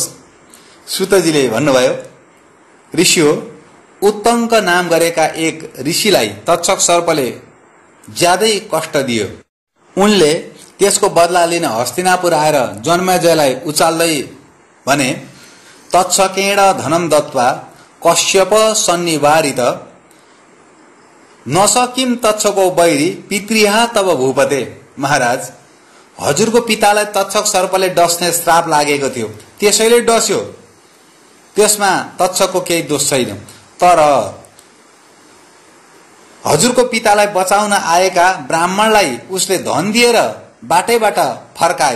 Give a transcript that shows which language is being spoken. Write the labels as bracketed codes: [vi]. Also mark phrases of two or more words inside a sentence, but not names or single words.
[ne] सुतजीले भन्नुभयो, ऋषि हो। उत्तङ्क नाम गरेका एक ऋषिलाई तक्षक सर्पले ज्यादै कष्ट दियो। उनले त्यसको बदला लिन हस्तिनापुर आएर जन्मेजयलाई उचाल्दै भने, [sa] तक्षकेण धनम दत्वा कश्यप सन्निवारित नसकिम तक्षको वैरी पितृहा तब भूपते। [ne] महाराज, हजुरको पितालाई तक्षक सर्पले डस्ने श्राप लागेको थियो, त्यसैले डस्यो। त्यसमा तक्षकको केही दोष छैन। तर हजुरको पितालाई बचाउन आएका ब्राह्मणलाई उसले धन दिएर बाटैबाट फर्कायो।